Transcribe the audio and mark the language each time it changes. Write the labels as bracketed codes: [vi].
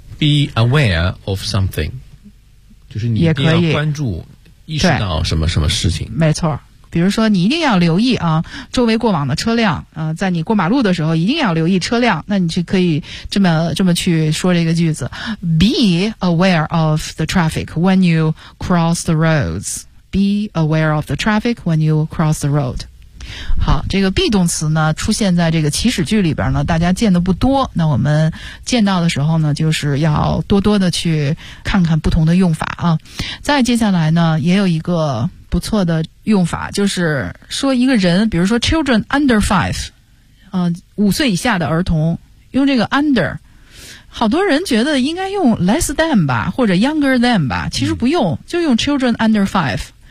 [en] be aware of something, [zh] 就是你一定要关注意识到什么什么事情。没错，比如说你一定要留意啊周围过往的车辆啊、在你过马路的时候一定要留意车辆，那你就可以这么去说这个句子。 [en] Be aware of the traffic when you cross the roads. Be aware of the traffic when you cross the road. [zh] 好，这个 be 动词呢出现在这个祈使句里边呢大家见的不多，那我们见到的时候呢就是要多多的去看看不同的用法啊。再接下来呢也有一个不错的用法，就是说一个人，比如说 [en] children under five, [zh] 五岁以下的儿童，用这个 under, 好多人觉得应该用 less than 吧，或者 younger than 吧，其实不用，就用 children under five。